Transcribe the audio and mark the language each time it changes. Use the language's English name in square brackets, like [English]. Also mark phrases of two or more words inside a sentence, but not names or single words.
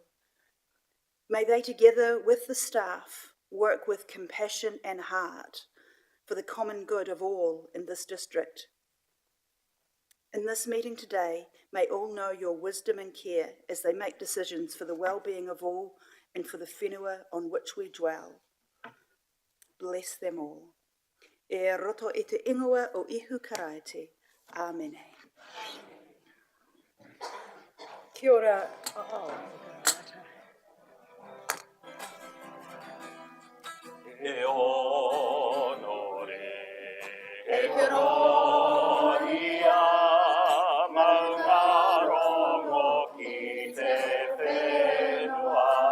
[English] May they, together with the staff, work with compassion and heart for the common good of all in this district. In this meeting today, may all know your wisdom and care as they make decisions for the well-being of all and for the whenua on which we dwell. Bless them all. [Māori] E roto e te ingoa o ihu karaite. Amen. Kia ora. E onore, e gloria, maungarongo ki te whenua.